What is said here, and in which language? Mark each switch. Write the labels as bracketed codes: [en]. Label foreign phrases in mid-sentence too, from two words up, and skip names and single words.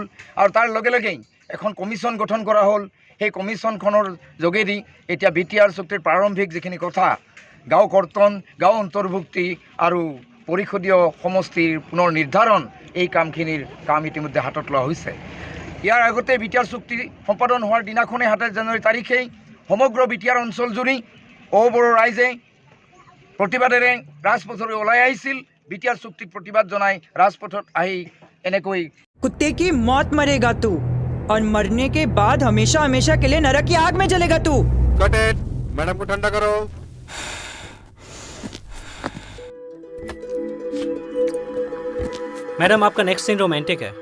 [as] আৰু তাৰ লগে লগেই এখন কমিশ্যন গঠন কৰা হ'ল। সেই কমিশ্যনখনৰ যোগেদি এতিয়া বিটিআৰ চুক্তিৰ প্ৰাৰম্ভিক যিখিনি কথা গাঁও কৰ্তন গাঁও অন্তৰ্ভুক্তি আৰু পৰিষদীয় সমষ্টিৰ পুনৰ নিৰ্ধাৰণ এই কামখিনিৰ কাম ইতিমধ্যে হাতত লোৱা হৈছে। ইয়াৰ আগতে বিটিআৰ চুক্তি সম্পাদন হোৱাৰ দিনাখনেই 27 জানুৱাৰী তাৰিখেই সমগ্ৰ বিটিআৰ অঞ্চল জুৰি অবৰো ৰাইজে প্ৰতিবাদেৰে ৰাজপথলৈ ওলাই আহিছিল। বিটিআৰ চুক্তিক প্ৰতিবাদ জনাই ৰাজপথত আহি এনেকৈ [hi] कुत्ते की मौत मरेगा तू और मरने के बाद हमेशा हमेशा के लिए नरक की आग में जलेगा तू। [en] cut it, [hi] मैडम को ठंडा करो। मैडम आपका [en] next scene romantic [hi] है।